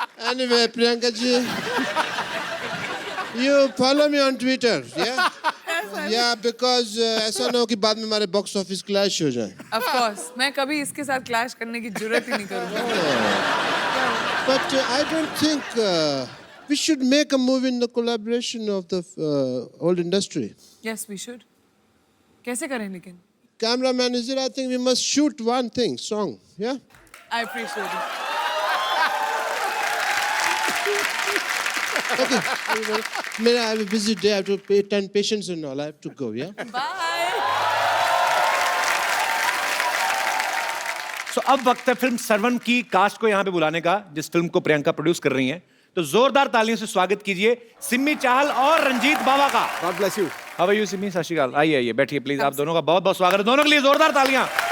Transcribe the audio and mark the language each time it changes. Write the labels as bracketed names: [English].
[English] Anyway, Priyanka ji, you follow me on Twitter, yeah? Yeah, because [Hindi] ऐसा ना हो कि बाद में हमारे बॉक्स ऑफिस क्लैश हो जाए. [English] of course. [Hindi] मैं कभी इसके साथ clash करने की जरूरत ही नहीं करूँगा. [English] But I don't think we should make a movie in the collaboration of the old industry. Yes, we should. [Hindi] कैसे करें लेकिन? [English] Cameraman is there. I think we must shoot one thing, song, yeah? I appreciate it. Okay. I have a busy day. I have to attend patients and all. I have to go, yeah? Bye. [Hindi] So, अब वक्त है film servant की cast को यहाँ पे बुलाने का, जिस फिल्म को प्रियंका प्रोड्यूस कर रही हैं. तो जोरदार तालियों से स्वागत कीजिए सिम्मी चाहल और रंजीत बाबा का. [English] God bless you. How are you [Hindi] Simmi? सत श्री अकाल. आइए आइए बैठिए प्लीज. आप दोनों का बहुत बहुत स्वागत है. दोनों के लिए जोरदार तालियां.